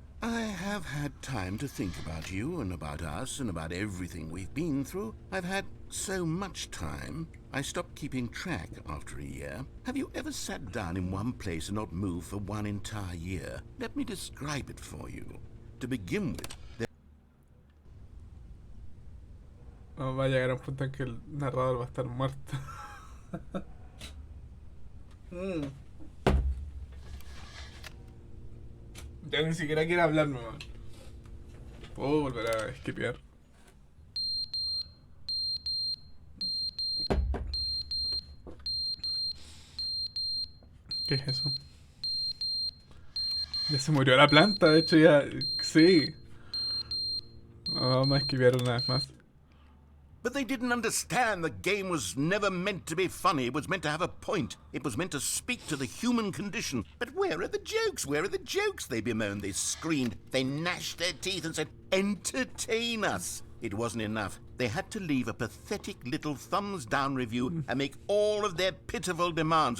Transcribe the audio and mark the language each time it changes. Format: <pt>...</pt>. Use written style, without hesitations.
<en>I have had time to think about you and about us and about everything we've been through. I've had so much time. I stopped keeping track after a year. Have you ever sat down in one place and not moved for one entire year? Let me describe it for you. To begin with,</en> <es>No, va a llegar a un punto en que el narrador va a estar muerto. Ya ni siquiera quiere hablarme, man. Puedo volver a esquipear. ¿Qué es eso? Ya se murió la planta, de hecho ya... Sí. Vamos a esquivar una vez más.</es> <en>But they didn't understand the game was never meant to be funny. It was meant to have a point. It was meant to speak to the human condition. But where are the jokes? Where are the jokes? They bemoaned, they screamed, they gnashed their teeth and said, entertain us. It wasn't enough. They had to leave a pathetic little thumbs-down review and make all of their pitiful demands.</en>